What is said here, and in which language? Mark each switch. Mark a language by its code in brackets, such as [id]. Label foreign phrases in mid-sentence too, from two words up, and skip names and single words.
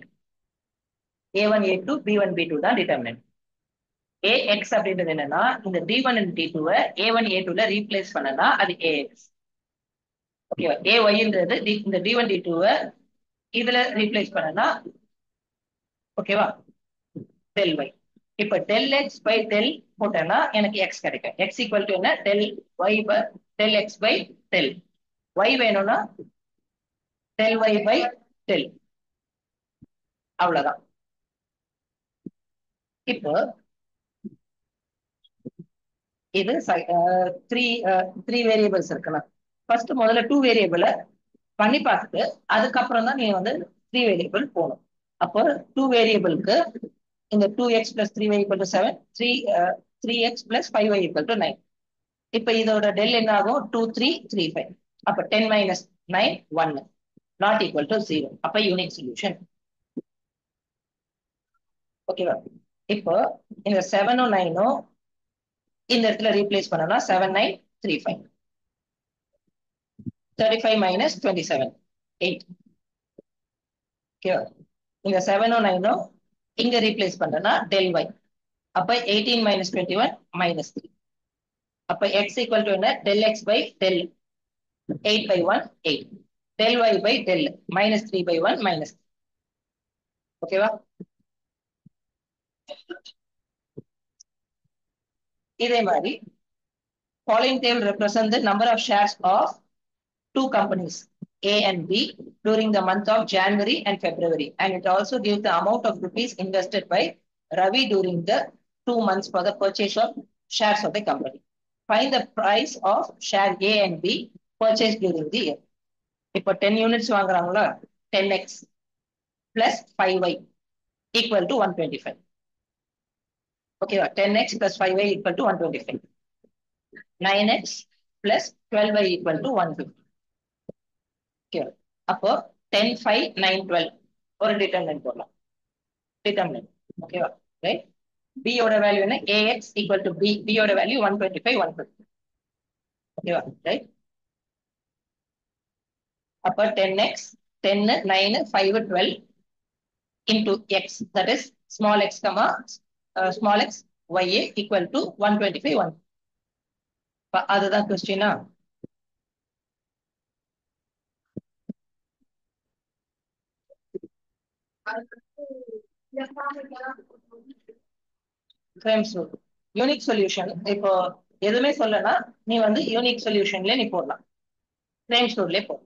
[ta] A1 A2 B1 B2 தான் டிட்டர்மினன்ட். AX அப்படின்றது என்னன்னா, இந்த [en] D1 and D2 [ta] A1 A2ல ரீப்ளேஸ் பண்ணனா அது AX. ஓகேவா? AYன்றது இந்த D1 D2 இதுல ரீப்ளேஸ் பண்ணனா ஓகேவா [en] del y. [ta] இப்ப [en] del x by del [ta] போட்டேன்னா எனக்கு x கிடைக்கும். [en] x equal to [ta] என்ன, [en] del y by del x by del y வேணும்னா del y by del. [ta] அவ்வளவுதான். இப்போ இது [en] three variables [ta] இருக்குல்ல. ஃபர்ஸ்ட் முதல்ல 2 வேரியபிள பண்ணி பார்த்துட்டு அதுக்கப்புறம் தான் நீ வந்து 3 வேரியபிள் போகணும். அப்போ 2 வேரியபிளுக்கு இந்த [en] 2x plus 3y equal to 7, 3x plus 5y equal to 9. [ta] இப்ப இதோட டெல் என்ன ஆகும், 2 3 3 5. [en] அப்ப 10 minus 9 1 not equal to 0. [ta] அப்ப [en] unique solution. [ta] ஓகேவா? இப்போ இந்த 7ம் 9ம் இந்த இடத்துல ரீப்ளேஸ் பண்ணனா 7 9 3 5. [en] 35 minus 27 8. [ta] ஓகேவா? இந்த 7ம் 9ம் இங்க ரீப்ளேஸ் பண்றனா [en] del y. அப்ப 18 minus 21 minus 3. அப்ப x equal to என்ன, del x by del 8 by 1 8, del y by del minus 3 by 1 minus 3. [ta] ஓகேவா? இதே மாதிரி [en] following table represent the number of shares of two companies A and B during the month of January and February, and it also gives the amount of rupees invested by Ravi during the 2 months for the purchase of shares of the company. Find the price of share A and B purchased during the year. இப்போ 10 units வாங்குறாங்களா, 10x plus 5y equal to 125. ஓகேவா? 10x plus 5y equal to 125. 9x plus 12y equal to 150. [ta] ஓகேவா? அப்போ 10 5 9 12 ஒரு டிட்டர்மினன்ட் போடலாம். டிட்டர்மினன்ட் ஓகேவா? ரைட். b யோட வேல்யூ என்ன, [en] ax equal to b [ta] யோட வேல்யூ 125 150. ஓகேவா? ரைட். [en] அப்ப 10x 10 9 5 12 into x, that is small x comma small x y equal to 125 1. [ta] அதுதான் கொஸ்டினா. [en] unique solution [ta] இப்போ எதுவுமே சொல்லனா நீ வந்து யூனிக் சொல்யூஷன்ல நீ போடலாம், கிரைம் ஸ்டோர்லயே போடலாம்.